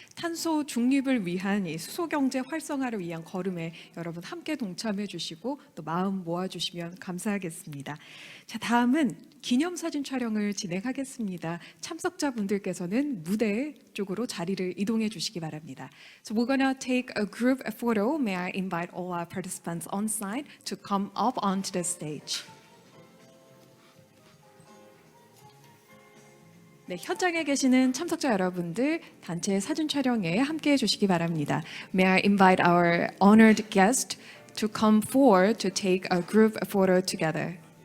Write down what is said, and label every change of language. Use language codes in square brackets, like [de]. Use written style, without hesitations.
[ko] 탄소 중립을 위한 이 수소경제 활성화를 위한 걸음에 여러분 함께 동참해 주시고 또 마음 모아주시면 감사하겠습니다. 자, 다음은 기념사진 촬영을 진행하겠습니다. 참석자분들께서는 무대 쪽으로 자리를 이동해 주시기 바랍니다. [en] So we're gonna take a group photo. May I invite all our participants on site to come up onto the stage. [ko] 네, 현장에 계시는 참석자 여러분들 단체 사진 촬영에 함께해 주시기 바랍니다. [en] May I invite our honored guest to come forward to take a group photo together.